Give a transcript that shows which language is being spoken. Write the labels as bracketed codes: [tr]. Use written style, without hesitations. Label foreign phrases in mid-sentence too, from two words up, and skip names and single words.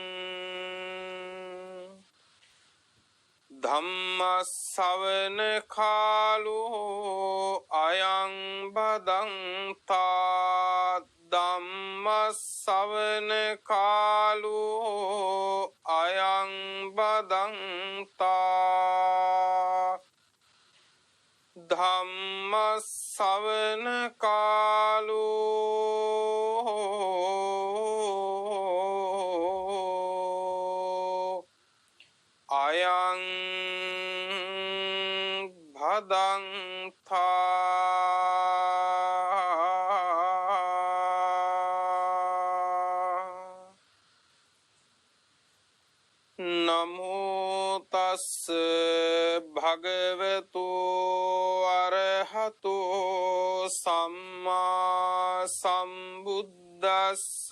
[pi] ධම්ම ශ්‍රවණ කාලෝ අයං බදන්තා ධම්ම ශ්‍රවණ කාලෝ අයං බදන්තා ධම්ම ශ්‍රවණ කාලෝ අයං භදන්තා නමෝ තස්ස භගවතු අරහතෝ සම්මා සම්බුද්දස්ස